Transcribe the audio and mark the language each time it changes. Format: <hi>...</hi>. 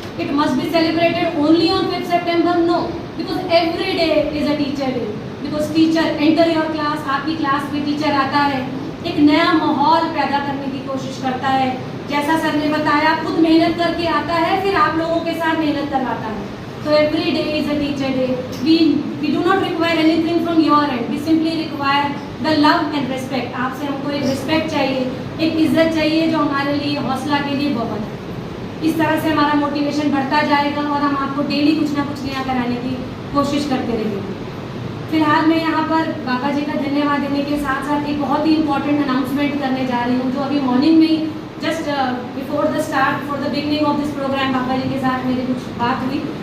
<en>it must be celebrated only on 5 September, no, because every day is a teacher day, because teacher enter your class,</en> <hi>आपकी class में teacher आता है, एक नया माहौल पैदा करने की कोशिश करता है। जैसा सर ने बताया खुद मेहनत करके आता है, फिर आप लोगों के साथ मेहनत करवाता है।</hi> <en>So every day is a teacher day. We do not require anything from your end. We simply require the love and respect.</en> <hi>आपसे हमको एक रिस्पेक्ट चाहिए, एक इज्जत चाहिए जो हमारे लिए हौसला के लिए बहुत है। इस तरह से हमारा मोटिवेशन बढ़ता जाएगा और हम आपको डेली कुछ ना कुछ नया कराने की कोशिश करते रहेंगे। फिलहाल मैं यहाँ पर बाबा जी का धन्यवाद देने के साथ साथ एक बहुत ही इंपॉर्टेंट अनाउंसमेंट करने जा रही हूँ जो अभी मॉर्निंग में ही</hi> <en>just before the start for the beginning of this programme</en> <hi>बाबा जी के साथ मेरी कुछ बात हुई।</hi>